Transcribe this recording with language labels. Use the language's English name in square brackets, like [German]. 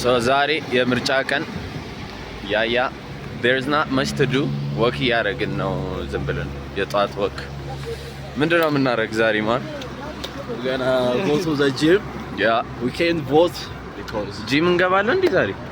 [Amharic] ዛሬ የምርጫ ቀን ያያ [English] there's not much to do [Amharic] ወክ እያደረግን ነው ዝም ብለን የጧት ወክ ምንድነው የምናደርግ ዛሬ ማን ገና [English] go to the gym we can't vote because [Amharic] gym እንገባለን እንዴ ዛሬ